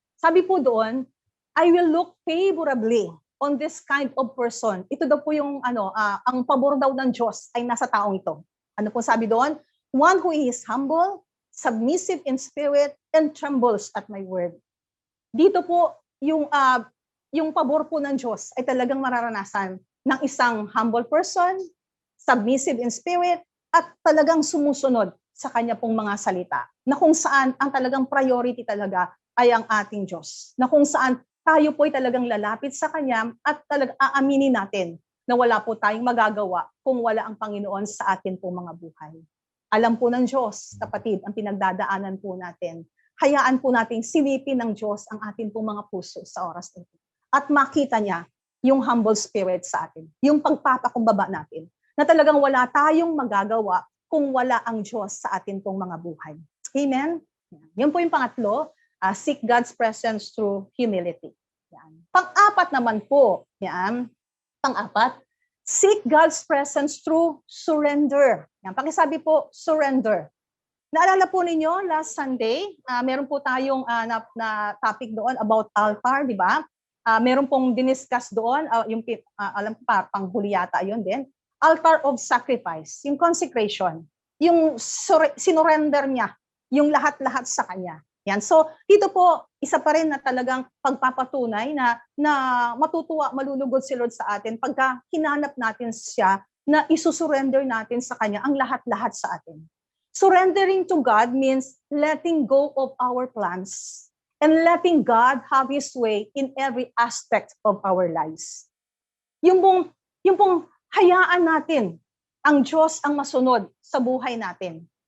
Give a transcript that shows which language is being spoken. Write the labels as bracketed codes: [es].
[tl] Sabi po doon, [en] I will look favorably on this kind of person. [tl] Ito daw po yung ang pabor daw ng Diyos ay nasa taong ito. Ano po sabi doon? [en] One who is humble, submissive in spirit, and trembles at my word. [tl] Dito po yung pabor po ng Diyos ay talagang mararanasan ng isang humble person, [en] submissive in spirit, [tl] at talagang sumusunod sa kanya pong mga salita. Na kung saan ang talagang priority talaga ay ang ating Diyos. Na kung saan tayo po ay talagang lalapit sa Kanya at talagang aaminin natin na wala po tayong magagawa kung wala ang Panginoon sa atin pong mga buhay. Alam po ng Diyos, kapatid, ang pinagdadaanan po natin. Hayaan po nating silipin ng Diyos ang atin pong mga puso sa oras ito. At makita niya yung humble spirit sa atin, yung pagpapakumbaba natin, na talagang wala tayong magagawa kung wala ang Diyos sa atin pong mga buhay. Amen? Yan po yung pangatlo, [en] seek God's presence through humility. [tl] Yan. Pang-apat naman po, yan, pang-apat, [en] seek God's presence through surrender. [tl] Yan, pakisabi po, surrender. Naalala po ninyo, last Sunday, meron po tayong na topic doon about altar, di ba? Meron pong diniscuss doon, alam ko pa, panghuli yata yun din, [en] altar of sacrifice, [tl] yung consecration, yung sinurrender niya, yung lahat-lahat sa Kanya. Yan. So, dito po, isa pa rin na talagang pagpapatunay na malulugod si Lord sa atin pagka hinanap natin siya na isusurrender natin sa Kanya ang lahat-lahat sa atin. [en] Surrendering to God means letting go of our plans and letting God have His way in every aspect of our lives. [tl] Yung pong hayaan natin ang Diyos ang masunod sa buhay natin.